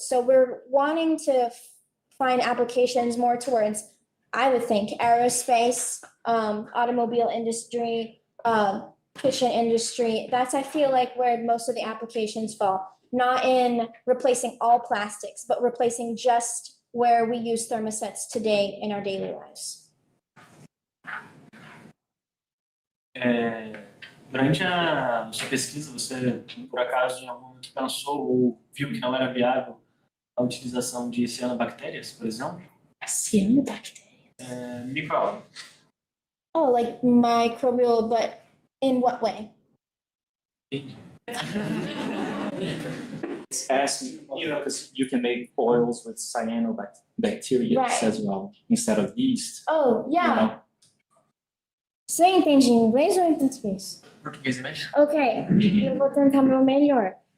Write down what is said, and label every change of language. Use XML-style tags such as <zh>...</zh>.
<en>So we're wanting to find applications more towards, I would think, aerospace, automobile industry, kitchen industry. That's, I feel like, where most of the applications fall. not in replacing all plastics, but replacing just where we use thermosets today in our daily lives.</en> <pt>Durante a sua pesquisa, você, por acaso, em algum momento pensou ou viu que não era viável a utilização de cianobactérias, por exemplo?</pt> <en>Cyanobacteria? Micro. Oh, like microbial, but in what way? Asking, because you can make oils with cyanobacteria Right. as well, instead of yeast. Oh, yeah. You know?</en> <pt>Você entende em inglês ou em português? Português e mais? Ok, eu vou tentar meu melhor.</pt>